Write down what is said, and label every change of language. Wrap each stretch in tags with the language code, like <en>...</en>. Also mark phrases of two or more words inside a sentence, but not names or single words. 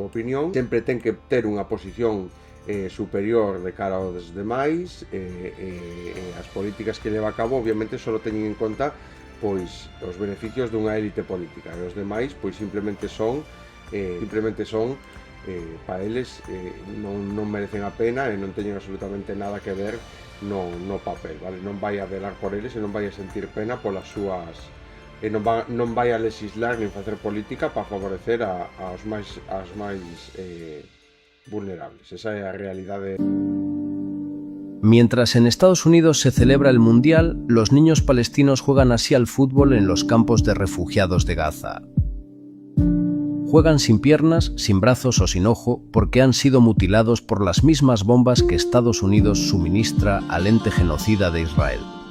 <gl>opinión, sempre ten que ter unha posición superior de cara aos demais, as políticas que leva a cabo obviamente só teñen en conta pois os beneficios dunha élite política, e os demais pois simplemente son para eles non merecen a pena e non teñen absolutamente nada que ver no papel, vale? Non vai a velar por eles e non vai a sentir pena polas súas e non vai a legislar nin facer política para favorecer aos máis vulnerables. Esa é a realidade.</gl> <es>Mientras en Estados Unidos se celebra el Mundial, los niños palestinos juegan así al fútbol en los campos de refugiados de Gaza. Juegan sin piernas, sin brazos o sin ojo porque han sido mutilados por las mismas bombas que Estados Unidos suministra al ente genocida de Israel.</es>